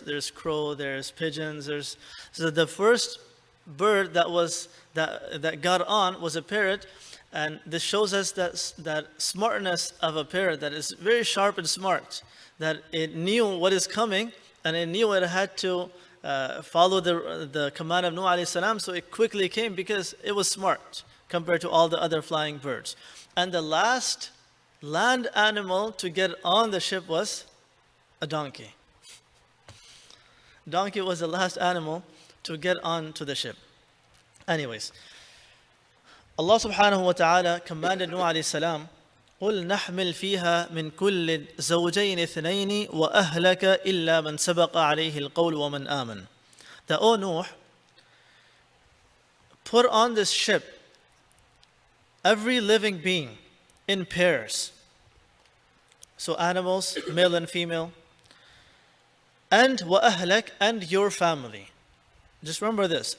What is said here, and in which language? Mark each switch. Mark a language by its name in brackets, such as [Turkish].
[English] There's crow, there's pigeons, so the first bird that got on was a parrot, and this shows us that smartness of a parrot, that is very sharp and smart, that it knew what is coming, and it knew it had to follow the command of Nuh alayhi salam, so it quickly came because it was smart compared to all the other flying birds. And the last land animal to get on the ship was a donkey. Donkey was the last animal to get on to the ship. Anyways, Allah subhanahu wa ta'ala commanded Nuh alayhi salam, [Arabic] قُلْ نَحْمِلْ فِيهَا مِنْ كُلِّ زَوْجَيْنِ اثْنَيْنِ وَأَهْلَكَ إِلَّا مَنْ سَبَقَ عَلَيْهِ الْقَوْلُ وَمَنْ آمَنَ. [English] That, O Nuh, put on this ship every living being in pairs. So animals, male and female, and وَأَهْلَكَ, and your family. Just remember this.